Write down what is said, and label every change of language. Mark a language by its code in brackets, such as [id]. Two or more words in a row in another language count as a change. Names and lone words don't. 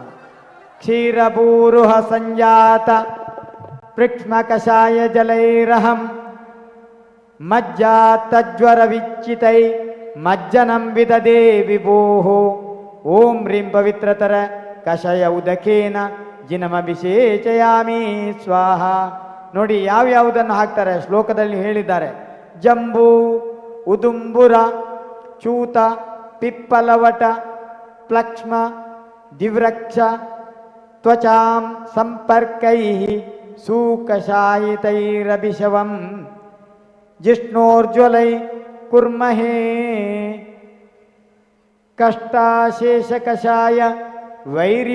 [sa] ಕ್ಷೀರಭೂರುಹ ಸಂಜಾತ ಪೃಕ್ಷ್ಮ ಕಷಾಯ ಜಲೈರಹಂ ಮಜ್ಜಾತಜ್ವರ ವಿಚ್ಚಿತೈ ಮಜ್ಜನಂ ವಿದದೇ ವಿಭೋಹೋ ಓಂ ಹ್ರೀಂ ಪವಿತ್ರತರ ಕಷಾಯ ಉದಕೇನ ಜಿನಮಭಿಷೇಚಯಾಮಿ ಸ್ವಾಹ. [kn] ನೋಡಿ ಯಾವ್ಯಾವುದನ್ನು ಹಾಕ್ತಾರೆ ಶ್ಲೋಕದಲ್ಲಿ ಹೇಳಿದ್ದಾರೆ. [sa] ಜಂಬೂ, ಉದುಂಬುರ, ಚೂತ, ಪಿಪ್ಪಲವಟ, ಪ್ಲಕ್ಷ್ಮ, ದಿವ್ರಕ್ಷ, ತ್ವಚಾಂ ಸಂಪರ್ಕೈ ಸೂಕಷಾಯಿತೈರಭಿಷವಂ ಜಿಷ್ಣೋರ್ಜ್ವಲೈ ಕುರ್ಮಹೇ ಕಷ್ಟಾಶೇಷ ಕಷಾಯ ವೈರಿ